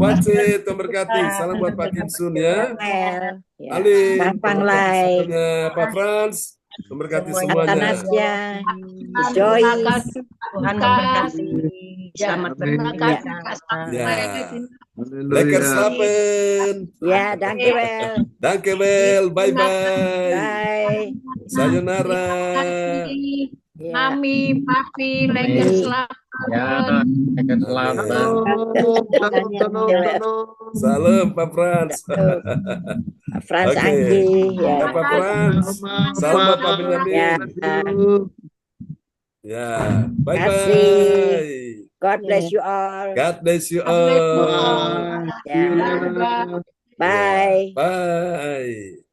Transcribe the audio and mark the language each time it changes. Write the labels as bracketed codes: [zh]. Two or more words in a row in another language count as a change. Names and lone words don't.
[id] Wace, Tuhan berkati. Salam buat Pak Kinsun ya. Samuel, ya. Ali, Bang Panglai, Pak Frans, Tuhan berkati semuanya. Atanasya, Terima Joyce. kasih Tuhan Lukas. memberkati. Ya, Selamat terima bekerja. kasih Kak Samuel. Ya. [nl] Lekker slapen. Ya, dankjewel. Dankjewel. [en] Bye-bye. Bye. Sayonara. [id] Ya. Mami, Papi, [nl] lekker slapen. Ya, lekker slapen. [id] Salam Pak Frans. Pak Frans Oke. Anggi, ya. Ya, Pak Frans. Salam buat Pak Ya. Benyamin. Ya, [en] bye-bye. God bless you all. God bless you God bless you all. all. [id] Ya. Dadah. [en] Bye. Bye.